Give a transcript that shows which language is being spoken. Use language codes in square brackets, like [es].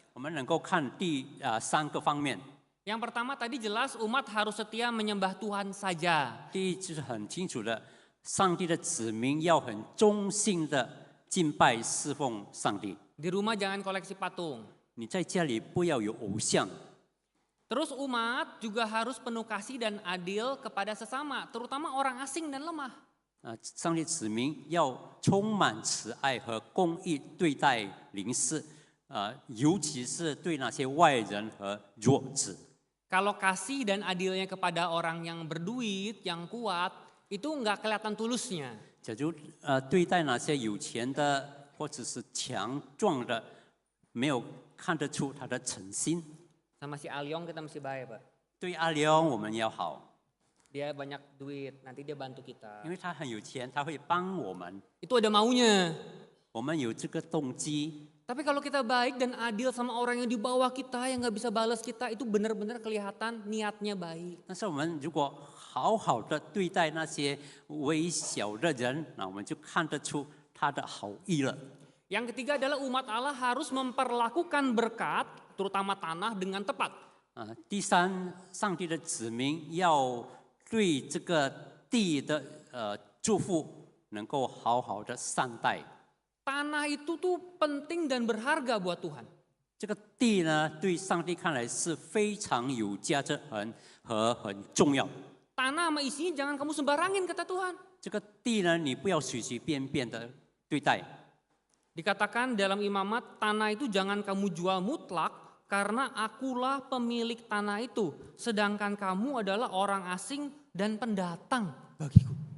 [zh] 我们能够看第3个方面。 [id] Yang pertama tadi jelas umat harus setia menyembah Tuhan saja. [zh] 第一就是很清楚的，上帝的子民要很忠心的敬拜侍奉上帝。 [id] Di rumah jangan koleksi patung. [zh] 你在家里不要有偶像。 [id] Terus umat juga harus penuh kasih dan adil kepada sesama, terutama orang asing dan lemah. [zh] 上帝子民要充满慈爱和公义对待邻舍，尤其是对那些外人和弱者。 [id] Kalau kasih dan adilnya kepada orang yang berduit, yang kuat, itu nggak kelihatan tulusnya. [zh] 假如对待那些有钱的或者是强壮的，没有看得出他的诚心。 [id] Sama si Alyong kita mesti baik, Pak. [zh] 对阿良我们要好， [id] Dia banyak duit, nanti dia bantu kita. [zh] 因为他很有钱，他会帮我们， [id] Itu ada maunya. [zh] 我们有这个动机。 [id] Tapi kalau kita baik dan adil sama orang yang di bawah kita, yang nggak bisa balas kita, itu benar-benar kelihatan niatnya baik. [zh] 但是我们如果好好的对待那些微小的人，那我们就看得出他的好意了。 [id] Yang ketiga adalah umat Allah harus memperlakukan berkat, terutama tanah dengan tepat. [zh] 第三，上帝的子民要对这个地的祝福能够好好的善待。 [id] Tanah itu tuh penting dan berharga buat Tuhan. [zh] 这个地呢，对上帝看来是非常有价值和很重要。 [id] Tanah sama isinya jangan kamu sembarangin, kata Tuhan. [zh] 这个地呢，你不要随随便便的对待。 [id] Dikatakan dalam imamat, tanah itu jangan kamu jual mutlak karena akulah pemilik tanah itu. Sedangkan kamu adalah orang asing dan pendatang bagiku.